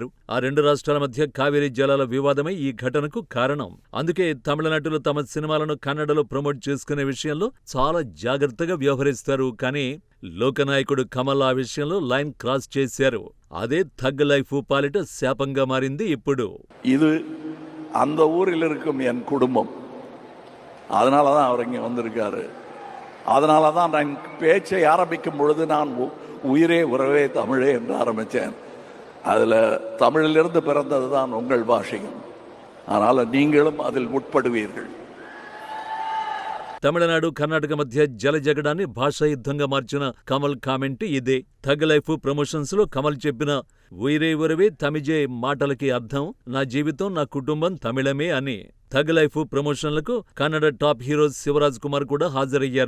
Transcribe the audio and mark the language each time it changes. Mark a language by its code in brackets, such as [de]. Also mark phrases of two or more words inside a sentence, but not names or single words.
[te] ఆ రెండు రాష్ట్రాల మధ్య కావేరీ జలాల వివాదమే ఈ ఘటనకు కారణం. అందుకే తమిళ నటులు తమ సినిమాలను కన్నడలో ప్రమోట్ చేసుకునే విషయంలో చాలా జాగ్రత్తగా వ్యవహరిస్తారు. కానీ లోకనాయకుడు కమల్ ఆ విషయంలో లైన్ క్రాస్ చేశారు. అదే థగ్ లైఫ్ పాలిట శాపంగా మారింది ఇప్పుడు. [ta] ఇది அந்த ஊரில் இருக்கும் என் குடும்பம், அதனாலதான் அவர் இங்க வந்திருக்காரு. அதனால தான் நான் பேச்சை ஆரம்பிக்கும் பொழுது நான் உயிரே உறவே தமிழே என்று ஆரம்பித்தேன். அதில் தமிழிலிருந்து பிறந்தது தான் உங்கள் பாஷையும். அதனால் நீங்களும் அதில் உட்படுவீர்கள். [te] తమిళనాడు కర్ణాటక మధ్య జలజగడాన్ని భాషా యుద్ధంగా మార్చిన కమల్ కామెంట్ ఇదే. థగ్ లైఫ్ ప్రమోషన్స్ లో కమల్ చెప్పిన [ta] உயிரே உறவே தமிழே [te] మాటలకి అర్థం నా జీవితం నా కుటుంబం తమిళమే అని. థగ్ లైఫ్ ప్రమోషన్లకు కన్నడ టాప్ హీరో శివరాజ్ కుమార్ కూడా హాజరయ్యారు.